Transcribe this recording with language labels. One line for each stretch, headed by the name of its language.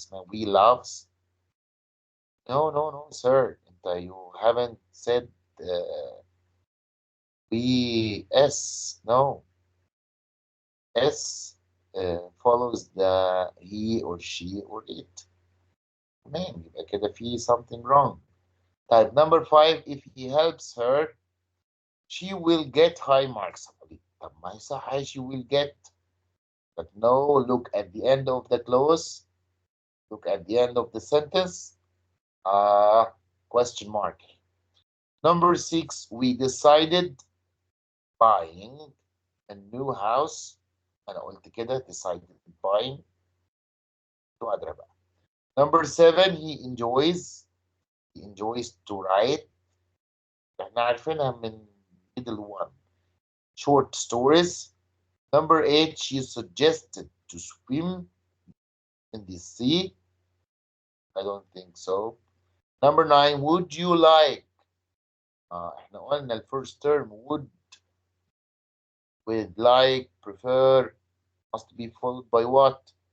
English: We loves. No, sir. You haven't said we S. No. S follows the he or she or it.
Arabic: تمام يبقى كده في
English: something wrong. Type number five, if he helps her, she will get high marks.
Arabic: طب ما يصح
English: she will get. But no, look at the end of the clause. Look at the end of the sentence. Question mark. Number six, we decided buying a new house.
Arabic: أنا قلت كده
English: decided buying. Number seven, he enjoys to write.
Arabic: احنا عارفينها من
English: middle one. Short stories. Number eight, she suggested to swim in the sea. I don't think so. Number nine, would you like?
Arabic: احنا قلنا
English: first term would with like prefer must be followed by what?